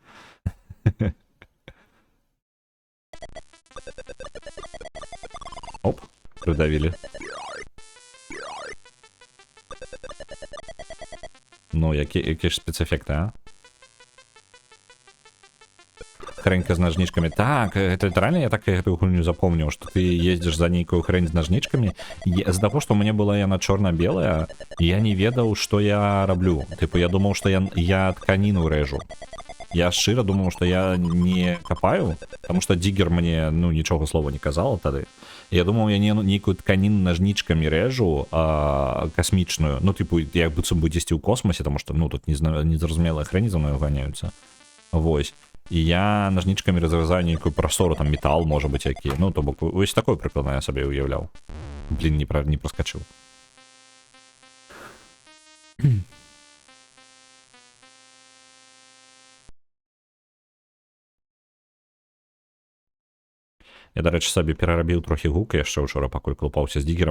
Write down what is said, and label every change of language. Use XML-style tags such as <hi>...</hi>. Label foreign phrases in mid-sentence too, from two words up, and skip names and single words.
<ru>Оп, придавили.</ru> <be>Ну, які ж спецэфекты, а? Хренька з нажничками.</be> <ru>Так, это лiterально я так эту гульню запомнил, что ты ездишь за нейкую хрень</ru> <be>з нажничками. З-за</be> <ru>того, что у меня</ru> <be>была яна чорна-белая, я не ведаў, что я раблю.</be> <ru>Типу, я думал, что я тканину режу. Я шчыра думал, что я не копаю, потому что диггер мне, ну,</ru> <be>нічога слова не казала тады.</be> <ru>Я думал,</ru> <be>я нейкую тканіну нажничками режу космічную. Ну, типу, як быццам бы дзесьці ў космосе,</be> <ru>потому что,</ru> <be>ну, тут незразумелыя хрені за мною ганяюцца. Вось. І я нажничками разрезаю нейкую прастору, там метал, можа быць, які. Ну, то бок, вось такое прыкладна я сабе уяўляў. Блин, не праскачыў. Я, дарэчы, сабе перарабіў трохі гука яшчэ ўчора, пакуль клупаўся з диггерам.</be>